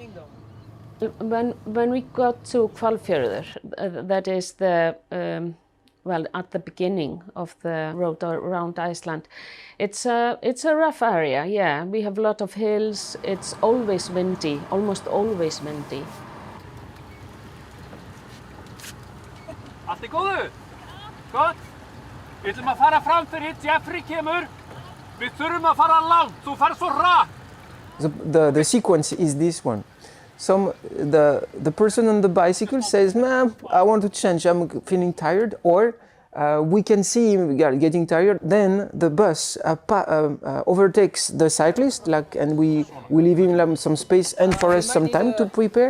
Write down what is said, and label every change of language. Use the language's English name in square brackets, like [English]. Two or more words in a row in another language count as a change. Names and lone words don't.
[English] When we got to Hvalfjörður, that is the well, at the beginning of the road around Iceland. It's a rough area, yeah. We have a lot of hills. It's always windy, almost always windy. [Icelandic] Allt góðu? Gott? Við ætlum að fara fram fyrir Jeffrey kemur. Við þurfum að fara langt. Þú ferð svo hratt. [English] The sequence is this one. The person on the bicycle says, "Man, I want to change. I'm feeling tired." Or we can see him getting tired. Then the bus overtakes the cyclist, and we leave him some space and for us some time to prepare.